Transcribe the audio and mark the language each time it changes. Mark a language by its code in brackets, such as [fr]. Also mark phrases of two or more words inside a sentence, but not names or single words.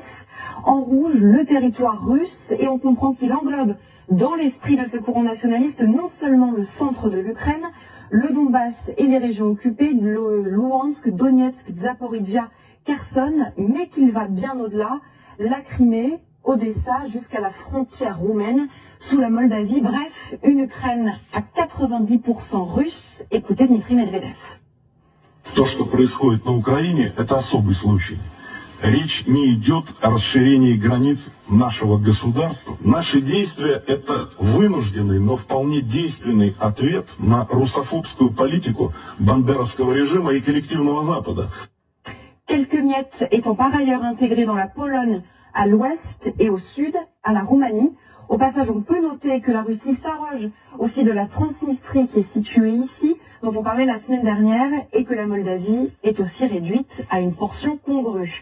[fr] En rouge, le territoire russe, et on comprend qu'il englobe dans l'esprit de ce courant nationaliste non seulement le centre de l'Ukraine, le Donbass et les régions occupées, Luhansk, Donetsk, Zaporizhia, Kherson, mais qu'il va bien au-delà, la Crimée, Odessa, jusqu'à la frontière roumaine, sous la Moldavie. Bref, une Ukraine à 90% russe. Écoutez Dmitri Medvedev. [ru] То, что происходит на Украине, это особый случай. Речь не идет о расширении границ нашего государства. Наши действия – это вынужденный, но вполне действенный ответ на русофобскую политику бандеровского режима и коллективного Запада. [fr] Quelques miettes étant par ailleurs intégrées dans la Pologne à l'ouest et au sud, à la Roumanie. Au passage, on peut noter que la Russie s'arroge aussi de la Transnistrie qui est située ici, dont on parlait la semaine dernière, et que la Moldavie est aussi réduite à une portion congrue.